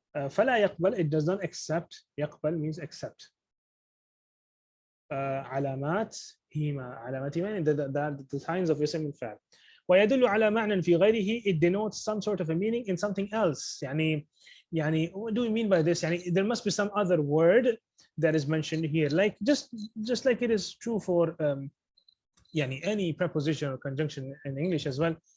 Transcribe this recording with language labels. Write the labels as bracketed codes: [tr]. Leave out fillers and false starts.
[ar] فلا يقبل, [en] it does not accept. يقبل means accept. [ar] علامات هما [en] the signs of اسم الفعل. [ar] ويدل على معنى في غيره, [en] it denotes some sort of a meaning in something else. what do we mean by this? There must be some other word that is mentioned here, like just like it is true for any preposition or conjunction in English as well.